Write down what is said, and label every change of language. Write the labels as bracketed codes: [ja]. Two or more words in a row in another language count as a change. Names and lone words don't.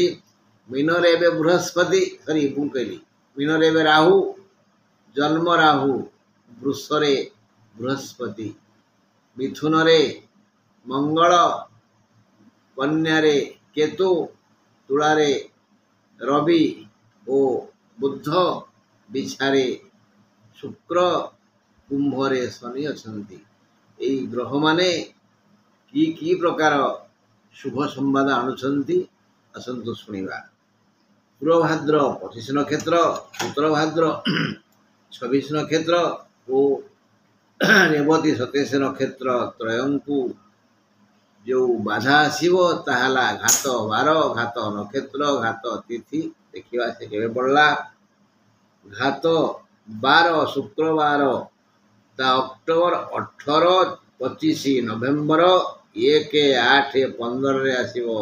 [or] ମୀନ ରେ ଏବେ ବୃହସ୍ପତି, ସରି ମୁଁ କହିଲି, ମୀନ ରେ ଏବେ ରାହୁ, ଜନ୍ମ ରାହୁ, ବୃଷ ରେ ବୃହସ୍ପତି, ମିଥୁନ ରେ ମଙ୍ଗଳ, କନ୍ୟା ରେ କେତୁ, ତୁଳା ରେ ରବି ଓ ବୁଧ, ବିଛାରେ ଶୁକ୍ର, କୁମ୍ଭ ରେ ଶନି ଅଛନ୍ତି। ଏଇ ଗ୍ରହ ମାନେ କି ପ୍ରକାର ଶୁଭ ସମ୍ବାଦ ଆଣୁଛନ୍ତି, ଆସନ୍ତୁ ଶୁଣିବା। ପୂର୍ବ ଭାଦ୍ର 25 ନକ୍ଷତ୍ର, ଉତ୍ତର ଭାଦ୍ର 26 ନକ୍ଷତ୍ର ଓ ରେବତୀ 27 ନକ୍ଷତ୍ର ତ୍ରୟଙ୍କୁ ଯୋ ବାଧା ଆସେ ତାହାଲେ ଘାତ ବାର, ଘାତ ନକ୍ଷତ୍ର, ଘାତ ତିଥି ଦେଖା ସେ କେ ପଡ଼ା। ଘାତ 12 ଶୁକ୍ରବାର ତା ଅକ୍ଟୋବର 18, 25 ନଭେମ୍ବର 1, 8, 15 ଆସେ।